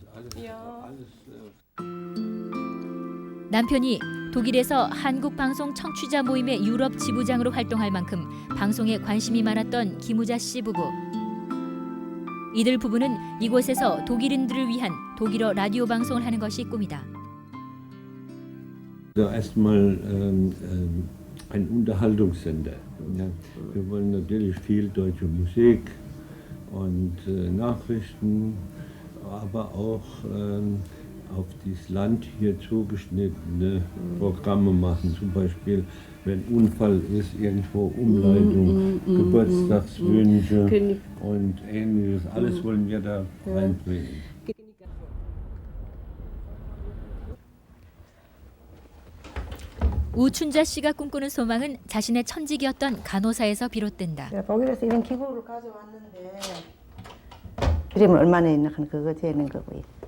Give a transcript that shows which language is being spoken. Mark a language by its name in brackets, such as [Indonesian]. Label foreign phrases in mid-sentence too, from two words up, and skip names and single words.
[Korean] 남편이 독일에서 한국방송 청취자 모임의 유럽 지부장으로 활동할 만큼 방송에 관심이 많았던 김우자 씨 부부. 이들 부부는 이곳에서 독일인들을 위한 독일어 라디오 방송을 하는 것이 꿈이다. [German] Erstmal ein Unterhaltungssender. Ja, wir wollen natürlich viel deutsche Musik und Nachrichten, aber auch auf dieses Land hier zugeschnittene Programme machen. Zum Beispiel, wenn Unfall ist, irgendwo Umleitung, Geburtstagswünsche und Ähnliches. Alles wollen wir da reinbringen. [Korean] 우춘자 씨가 꿈꾸는 소망은 자신의 천직이었던 간호사에서 비롯된다. 독일에서 이런 기구를 가져왔는데 그림은 얼마나 있나 그거 재는 거고요.